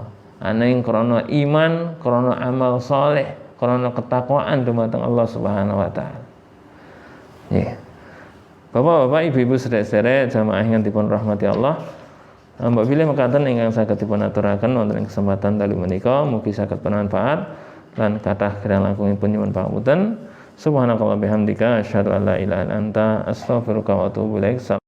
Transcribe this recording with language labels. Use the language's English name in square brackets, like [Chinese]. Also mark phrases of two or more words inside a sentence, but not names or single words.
[Javanese] Ananging krana iman, krana amal saleh, krana ketakwaan dumateng [Arabic] الله سبحانه وتعالى. [Javanese] Nggih. Bapak-bapak, ibu-ibu sedherek jamaah ingkang dipun rahmati Allah. Mbak pilih mekaten ingkang saged dipun aturaken wonten ing kesempatan dalu menika mugi saged bermanfaat lan kathah kirang langkungipun nyuwun pangapunten. [Arabic] سبحانك الله بحمدك أشهد أن لا إله إلا أنت أستغفرك وأتوب إليك.